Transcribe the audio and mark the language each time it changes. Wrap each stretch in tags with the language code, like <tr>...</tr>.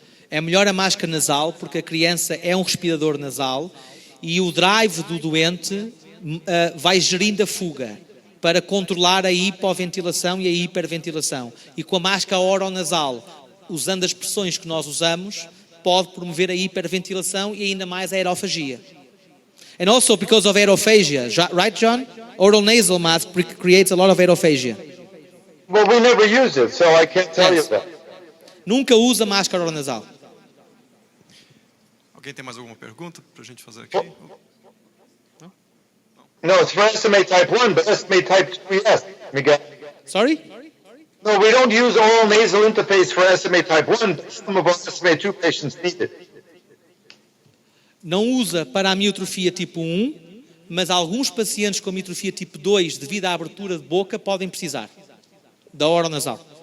<pt>É melhor a máscara nasal porque a criança é um respirador nasal e o drive do doente vai gerindo a fuga para controlar a hipoventilação e a hiperventilação. E com a máscara oronasal, usando as pressões que nós usamos, pode promover a hiperventilação e ainda mais a aerofagia.</pt> <en>And also because of aerophagia, right, John? Oral nasal mask creates a lot of aerophagia. Well, we never use it, so I can't tell you that.</en> <pt>Nunca usa máscara oronasal. Alguém tem mais alguma pergunta para a gente fazer aqui?</pt> <en>No, it's for SMA type 1, but SMA type 2, yes, Miguel. Sorry? No, we don't use oral nasal interface for SMA type 1, but some of our SMA 2 patients need it.</en> <pt>Não usa para a miotrofia tipo 1, mas alguns pacientes com miotrofia tipo 2, devido à abertura de boca, podem precisar da oronasal.</pt>